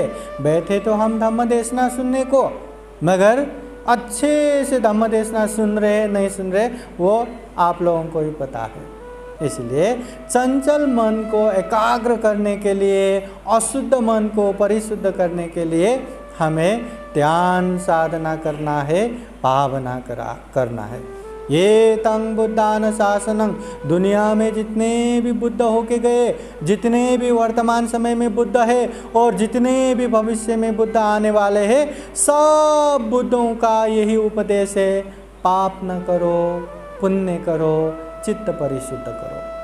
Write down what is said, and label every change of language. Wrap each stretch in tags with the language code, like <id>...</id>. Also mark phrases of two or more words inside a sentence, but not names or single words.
<hi>बैठे तो हम धम्म देशना सुनने को, मगर अच्छे से धम्म देशना सुन रहे नहीं सुन रहे वो आप लोगों को भी पता है। इसलिए चंचल मन को एकाग्र करने के लिए, अशुद्ध मन को परिशुद्ध करने के लिए हमें ध्यान साधना करना है, भावना करना है।</hi> <pi>ये तंग बुद्धान शासनं,</pi> <hi>दुनिया में जितने भी बुद्ध होके गए, जितने भी वर्तमान समय में बुद्ध है और जितने भी भविष्य में बुद्ध आने वाले हैं, सब बुद्धों का यही उपदेश है, पाप न करो, पुण्य करो, चित्त परिशुद्ध करो।</hi>